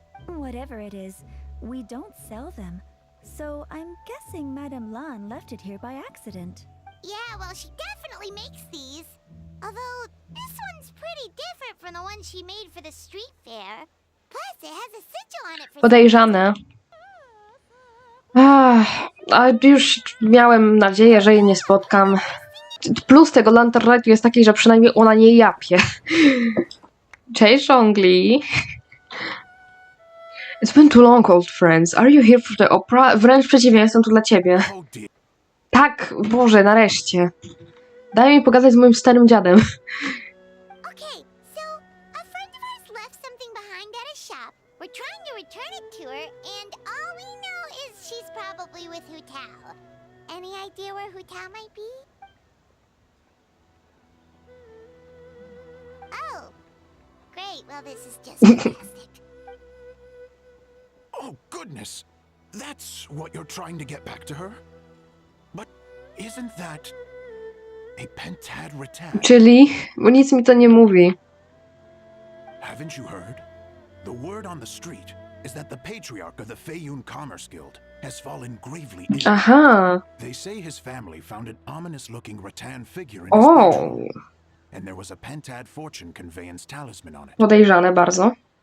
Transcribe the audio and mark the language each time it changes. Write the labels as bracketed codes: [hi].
[en] Whatever it is, we don't sell them. So I'm guessing Madame Lan left it here by accident. Yeah, well, she definitely makes these. Although, this one's pretty different from the one she made for the street fair. Plus, it has a sigil on it for [pl] Podejrzane. A już miałem nadzieję, że jej nie spotkam. Plus tego Lantern Rite'u jest taki, że przynajmniej ona nie japie. Cześć, żongli. [en] It's been too long, old friends. Are you here for the opera? [pl] Wręcz przeciwnie, jestem tu dla ciebie. [en] Oh dear. [pl] Tak, Boże, nareszcie. Daj mi pogadać z moim starym dziadem. [en] Okay, so a friend of ours left something behind at a shop. We're trying to return it to her, and all we know is she's probably with Hotel. Any idea where Hotel might be? Oh, great. Well, this is just fantastic. Oh, goodness. That's what you're trying to get back to her? But isn't that a pentad rattan? [pl] Czyli, bo nic mi to nie mówi. [en] Haven't you heard? The word on the street is that the patriarch of the Feiyun Commerce Guild has fallen gravely ill. Aha. They say his family found an ominous-looking rattan figure in his O, bedroom, and there was a pentad fortune conveyance talisman on it. [pl] podejrzane bardzo.